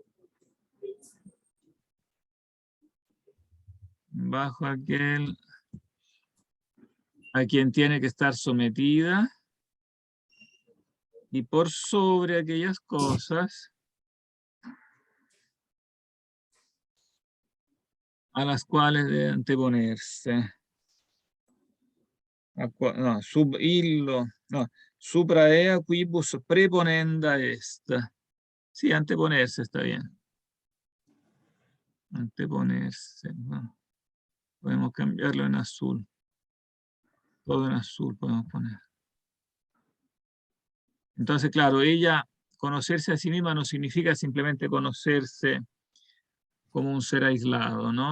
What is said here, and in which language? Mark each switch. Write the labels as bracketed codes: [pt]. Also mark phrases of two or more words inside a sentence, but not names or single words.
[es] Bajo aquel a quien tiene que estar sometida y por sobre aquellas cosas a las cuales debe anteponerse. No, [la] sub illo, no, supra ea quibus preponenda est. [es] Sí, anteponerse está bien. Anteponerse, ¿no? Podemos cambiarlo en azul. Todo en azul podemos poner. Entonces, claro, ella, conocerse a sí misma no significa simplemente conocerse como un ser aislado, ¿no?